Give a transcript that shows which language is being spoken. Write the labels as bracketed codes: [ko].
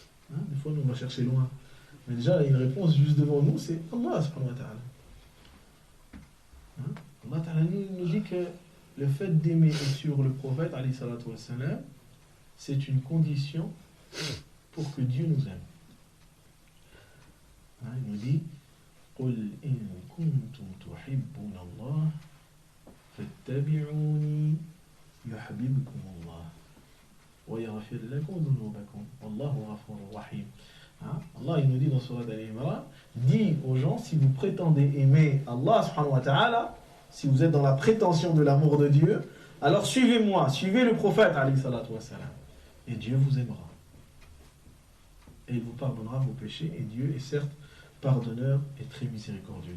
[fr] Des fois, nous, on va chercher loin. Mais déjà, une réponse juste devant nous, c'est Allah subhanahu wa ta'ala. Allah ta'ala nous dit que le fait d'aimer et suivre le prophète, alayhi salatu wa salam, c'est une condition pour que Dieu nous aime. Il nous dit [ar] قُلْ إِن كُنْتُمْ تُحِبُّونَ اللَّهَ فَاتَّبِعُونِي يُحْبِبْكُمُ اللَّهُ وَيَغْفِرْ لَكُمْ ذُنُوبَكُمْ وَاللَّهُ غَفُورٌ رَحِيمٌ. [fr] Hein? Allah il nous dit dans Surat Al-Imran, dit aux gens, si vous prétendez aimer Allah subhanahu wa ta'ala, si vous êtes dans la prétention de l'amour de Dieu, alors suivez-moi, suivez le prophète alayhi salatu wa salam, et Dieu vous aimera. Et il vous pardonnera vos péchés, et Dieu est certes pardonneur et très miséricordieux.